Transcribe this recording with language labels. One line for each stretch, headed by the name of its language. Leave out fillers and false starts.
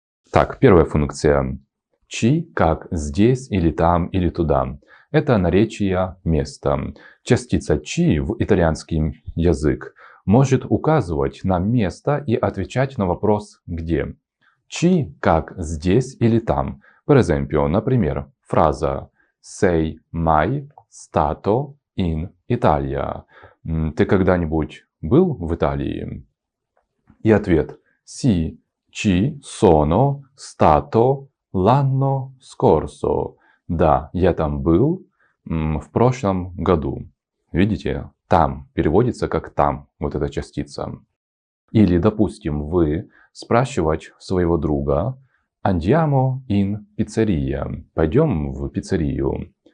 Russian: Так, первая функция. «Чи» как «здесь» или «там» или «туда». Это наречие места. Частица «чи» в итальянский язык может указывать на место и отвечать на вопрос «где». «Чи» как «здесь» или «там».
Italian: Per esempio,
Russian: например, фраза
Italian: «Sei mai stato in Italia».
Russian: Ты когда-нибудь был в Италии? И ответ
Italian: «Си, ci sono stato l'anno scorso».
Russian: Да, я там был в прошлом году. Видите, там переводится как там, вот эта частица. Или, допустим, вы спрашиваете своего друга
Italian: «Andiamo in pizzeria».
Russian: Пойдем в пиццерию.